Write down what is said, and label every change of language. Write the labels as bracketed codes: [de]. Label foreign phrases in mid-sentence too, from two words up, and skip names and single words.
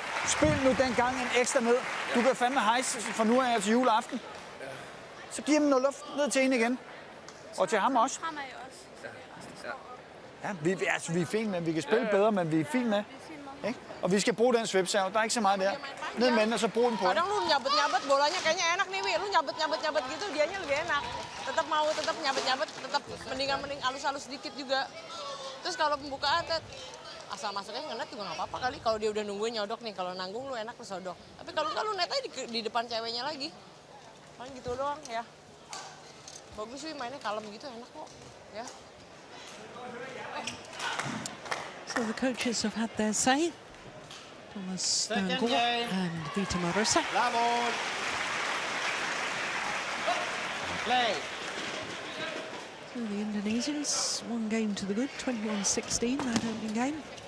[da] Spil nu den gang en ekstra ned. Du kan fandme hejse fra nu af til juleaften. Så giv dem noget luft ned til hende igen. Og til ham også. Fremad også. Ja, vi er fint med. Vi kan spille bedre, men vi er fint med. Ikke? Og vi skal bruge den swipserve. Der er ikke så meget der. Ned med den, og så brug den på den. [id] Kadang lu nyabet-nyabet bolanya kayaknya enak nih, Wi. Lu nyabet-nyabet gitu dianya lebih enak. Tetap mau, tetap nyabet-nyabet, tetap mending halus-halus sedikit juga. Terus kalau pembukaan asal masuknya ngenet juga nggak apa-apa kali. Kalau dia udah nungguin nyodok nih, kalau nanggung lu enak lu sodok. Tapi kalau enggak lu net aja di depan ceweknya lagi. Paling gitu doang ya. Bagus sih mainnya kalem gitu enak kok. Ya. [en] So the coaches have had their say. Thomas Skaarup and Vita Marissa. Labor. Play. So the Indonesians, one game to the good, 21-16, that opening game.